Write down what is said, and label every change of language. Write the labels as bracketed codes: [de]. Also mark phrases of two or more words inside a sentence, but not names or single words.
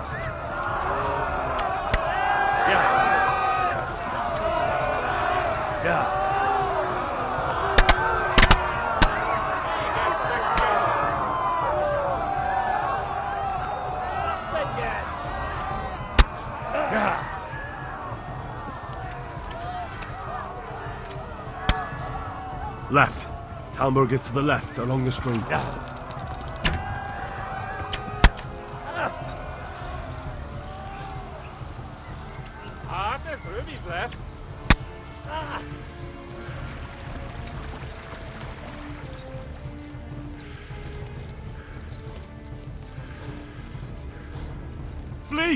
[de] Ja! Ja! Ja! [en] Left. Talmberg is to the left, along the stream. [hu] Hát ez rövid lesz. [en] Flee!